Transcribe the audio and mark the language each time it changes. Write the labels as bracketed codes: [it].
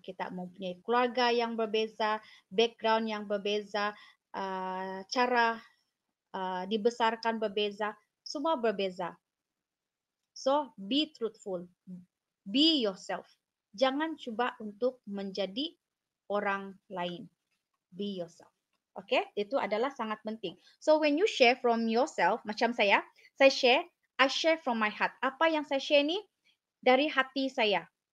[ms] Kita mempunyai keluarga yang berbeza, background yang berbeza, cara dibesarkan berbeza, semua berbeza. [en] So, be truthful. Be yourself. [ms] Jangan cuba untuk menjadi orang lain. [en] Be yourself. [ms] Okay, itu adalah sangat penting. [en] So, when you share from yourself, [ms] macam saya share, [en] I share from my heart. [ms] Apa yang saya share ni dari hati saya.